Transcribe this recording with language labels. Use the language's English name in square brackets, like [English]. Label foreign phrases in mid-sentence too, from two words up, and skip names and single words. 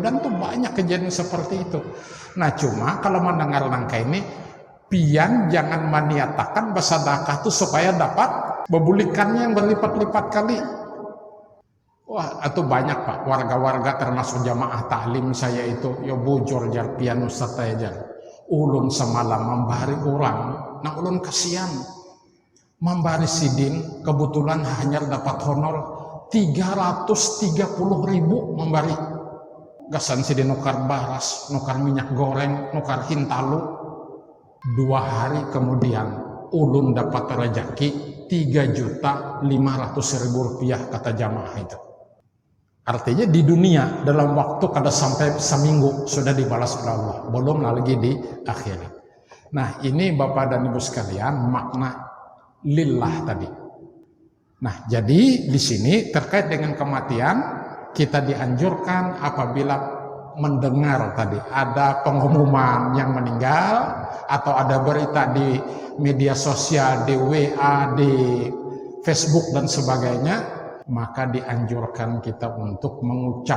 [Indonesian] Dan tuh banyak kejadian seperti itu. Nah cuma kalau mendengar langkah ini, pian jangan maniatakan bersedekah itu supaya dapat bebulikannya yang berlipat-lipat kali. Wah, itu banyak Pak, warga-warga termasuk jamaah taklim saya itu, [Banjar] ya bujur jar pian Ustaz jar. Ulun semalam membari orang, nah ulun kasihan. Membari sidin, kebetulan hanya dapat honor 330.000 membari. Gasan sidin nukar baras, nukar minyak goreng, nukar hintalu. [Indonesian] 2 hari kemudian ulun dapat rezeki 3.500.000 rupiah kata jamaah itu. Artinya di dunia dalam waktu kada sampai seminggu sudah dibalas oleh Allah, belum lagi di akhirat. Nah ini Bapak dan Ibu sekalian makna lillah tadi. Nah jadi di sini terkait dengan kematian kita dianjurkan apabila mendengar tadi ada pengumuman yang meninggal atau ada berita di media sosial, di WA, di Facebook dan sebagainya, maka dianjurkan kita untuk mengucap.